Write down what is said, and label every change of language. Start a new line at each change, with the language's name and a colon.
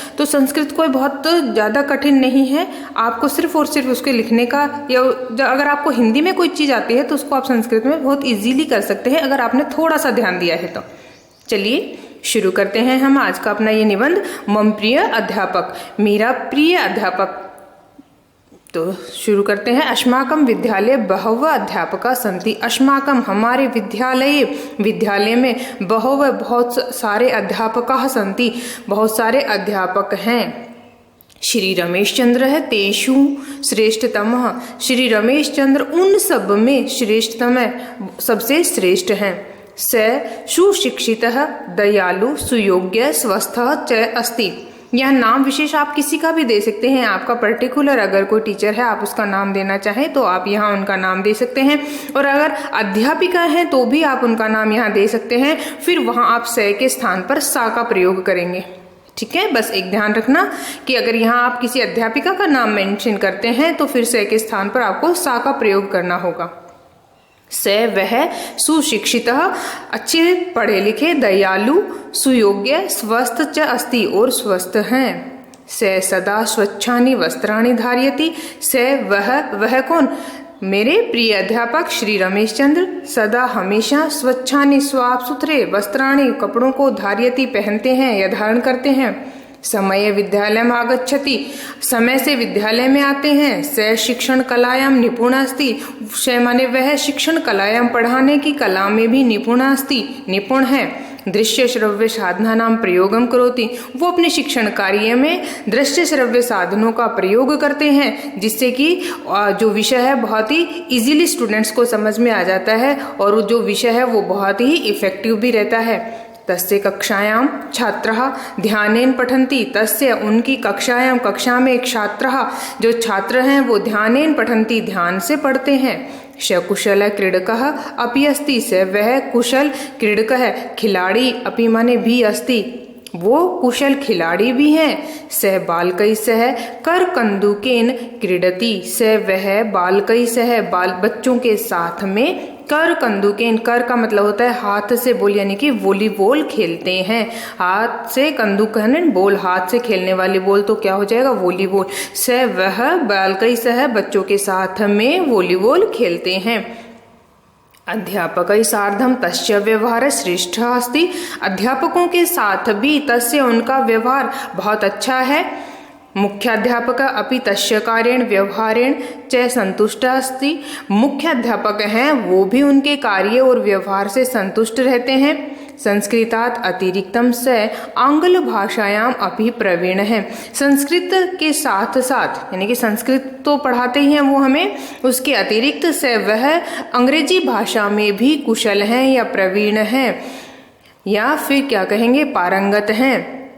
Hindi: तो संस्कृत कोई बहुत ज़्यादा कठिन नहीं है, आपको सिर्फ और सिर्फ उसके लिखने का, या अगर आपको हिंदी में कोई चीज़ आती है तो उसको आप संस्कृत में बहुत इजीली कर सकते हैं अगर आपने थोड़ा सा ध्यान दिया है तो। चलिए शुरू करते हैं हम आज का अपना ये निबंध, मम प्रिय अध्यापक, मेरा प्रिय अध्यापक। तो शुरू करते हैं।
Sanskrit: अस्माकं विद्यालये बहवः अध्यापकाः सन्ति।
Hindi: अस्माकं हमारे विद्यालय में बहुत सारे अध्यापकाः सन्ति, बहुत सारे अध्यापक हैं।
Sanskrit: श्री रमेश चंद्र है तेषु श्रेष्ठतमः।
Hindi: श्री रमेश चंद्र उन सब में श्रेष्ठतम है, सबसे श्रेष्ठ हैं।
Sanskrit: स सुशिक्षितः दयालु सुयोग्य स्वस्थः च अस्ति।
Hindi: यह नाम विशेष आप किसी का भी दे सकते हैं। आपका पर्टिकुलर अगर कोई टीचर है आप उसका नाम देना चाहें तो आप यहाँ उनका नाम दे सकते हैं। और अगर अध्यापिका हैं तो भी आप उनका नाम यहाँ दे सकते हैं। फिर वहाँ आप स के स्थान पर सा का प्रयोग करेंगे। ठीक है, बस एक ध्यान रखना कि अगर यहाँ आप किसी अध्यापिका का नाम मेंशन करते हैं तो फिर स के स्थान पर आपको सा का प्रयोग करना होगा। स वह सुशिक्षित अच्छे पढ़े लिखे, दयालु, सुयोग्य, स्वस्थ च अस्ति और स्वस्थ हैं।
Sanskrit: स सदा स्वच्छानि वस्त्राणि धारयति।
Hindi: स वह कौन? मेरे प्रिय अध्यापक श्री रमेश चंद्र सदा हमेशा स्वच्छानि साफ सुथरे वस्त्राणि कपड़ों को धारयति पहनते हैं या धारण करते हैं। समय विद्यालय में आगच्छति समय से विद्यालय में आते हैं।
Sanskrit: स शिक्षण कलायाम निपुण अस्ति।
Hindi: स माने वह शिक्षण कलायाम पढ़ाने की कला में भी निपुण अस्ति, निपुण है।
Sanskrit: दृश्य श्रव्य साधना नाम प्रयोगम करोति।
Hindi: वो अपने शिक्षण कार्य में दृश्य श्रव्य साधनों का प्रयोग करते हैं जिससे कि जो विषय है बहुत ही इजीली स्टूडेंट्स को समझ में आ जाता है और जो विषय है वो बहुत ही इफेक्टिव भी रहता है।
Sanskrit: तस्य कक्षायां छात्रः ध्यानेन पठन्ति।
Hindi: तस्य उनकी कक्षायां, कक्षा में एक छात्रः जो छात्र हैं वो ध्यानेन पठन्ति ध्यान से पढ़ते हैं।
Sanskrit: कुशल क्रीडकः अपि अस्ति।
Hindi: स वह कुशल क्रीडक है, खिलाड़ी, अपि माने भी अस्ति, वो कुशल खिलाड़ी भी हैं।
Sanskrit: स बालकै सह कर कंदुकेन क्रीडति।
Hindi: स वह बालकै सह बाल बच्चों के साथ में कर कंदुकेन, कर का मतलब होता है हाथ से बॉल, यानी कि वॉलीबॉल खेलते हैं। हाथ से कंदुक है बॉल, हाथ से खेलने वाली बॉल तो क्या हो जाएगा वॉलीबॉल। स वह बालकै सह बच्चों के साथ में वॉलीबॉल खेलते हैं।
Sanskrit: अध्यापकै सार्धम तस्य व्यवहार श्रेष्ठ अस्ति।
Hindi: अध्यापकों के साथ भी तस्य उनका व्यवहार बहुत अच्छा है।
Sanskrit: मुख्याध्यापक अपि तस्य कार्येण व्यवहारेण च संतुष्ट अस्ति।
Hindi: मुख्य अध्यापक हैं वो भी उनके कार्य और व्यवहार से संतुष्ट रहते हैं।
Sanskrit: संस्कृतात् अतिरिक्तम स आंग्ल भाषायाम अपि प्रवीण है।
Hindi: संस्कृत के साथ साथ, यानी कि संस्कृत तो पढ़ाते ही हैं वो हमें, उसके अतिरिक्त से वह अंग्रेजी भाषा में भी कुशल हैं या प्रवीण हैं, या फिर क्या कहेंगे पारंगत हैं।